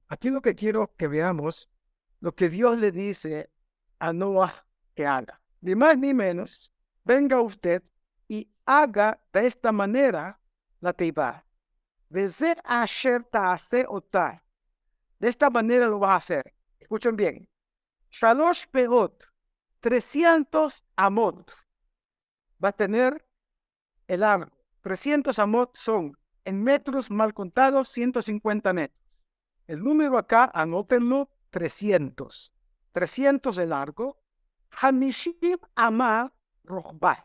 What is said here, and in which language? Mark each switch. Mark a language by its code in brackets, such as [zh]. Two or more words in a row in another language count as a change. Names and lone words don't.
[es] Aquí lo que quiero que veamos, lo que Dios le dice a Noah que haga. Ni más ni menos, venga usted y haga de esta manera la Teivá. De esta manera lo vas a hacer. Escuchen bien. [he] שלוש מאות, 300 אמות. [es] Va a tener el largo. 300 amot son, en metros mal contados, 150 metros. El número acá, anótenlo, 300. 300 de largo. [he] חמישים אמה רחבה.